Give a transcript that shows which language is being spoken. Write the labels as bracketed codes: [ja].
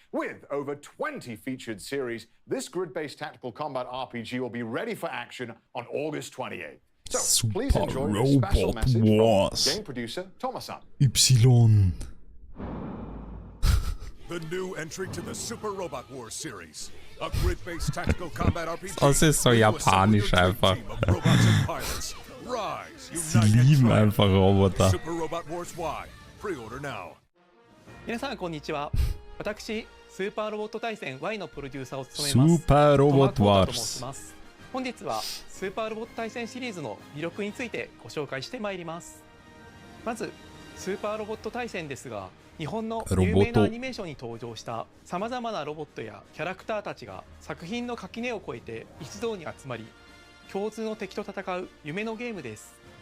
[en] With over 20 featured series, this grid-based tactical combat RPG will be ready for action on August 28th. So please enjoy this special message from game producer Thomas-san. Y. The new entry to the Super Robot Wars series. A grid-based tactical combat RPG. [de] Das ist so japanisch einfach. Sie lieben einfach Roboter. [en] Super Robot Wars Y. Pre-order now. [ja] 皆さんこんにちは。私スーパーロボット対戦 Y のプロデューサーを務めます。スーパーロボットワーズ。本日はスーパーロボット対戦シリーズの魅力についてご紹介してまいります。まずスーパーロボット対戦ですが、日本の有名なアニメーションに登場したさまざまなロボットやキャラクターたちが作品の垣根を越えて一堂に集まり、共通の敵と戦う夢のゲームです。